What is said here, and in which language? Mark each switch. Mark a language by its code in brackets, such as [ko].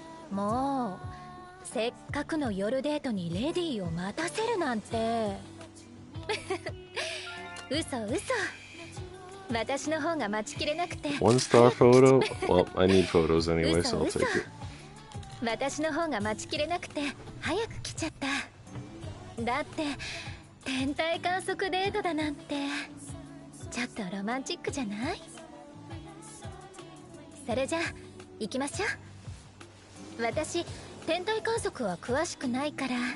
[ja] もうせっかくの夜デートにレディーを待たせるなんて嘘嘘私の方が待ちきれなくて [en] One star photo? Well, I need photos anyway, so I'll take it. [ja] 私の方が待ちきれなくて早く来ちゃっただって天体観測デートだなんてちょっとロマンチックじゃないそれじゃあ行きましょう私天体観測は詳しくないから